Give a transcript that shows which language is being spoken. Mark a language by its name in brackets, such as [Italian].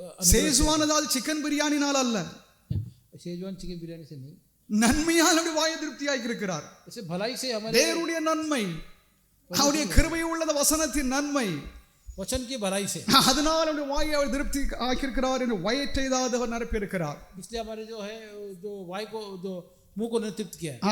[Tamil] Schezwan chicken बिरयानीனால் அல்ல, [Hindi] Schezwan chicken biryani से नहीं, [Tamil] நன்மையால் நம்முடைய வாயை திருப்தியாக்கி இருக்கிறார். [Hindi] ऐसे भलाई से हमारे [Tamil] தேவனுடைய நன்மை, அவருடைய கிருபை உள்ளத வசனத்தின் நன்மை, [Hindi] वचन की भलाई से [Tamil] அதனால நம்முடைய வாயை அவர் திருப்தி ஆக்கி இருக்கிறார் என்று வயிற்றை அவர் நிரப்பி இருக்கிறார். [Hindi] इसलिए हमारे जो है जो वाई को जो मुंह को तृप्त किया.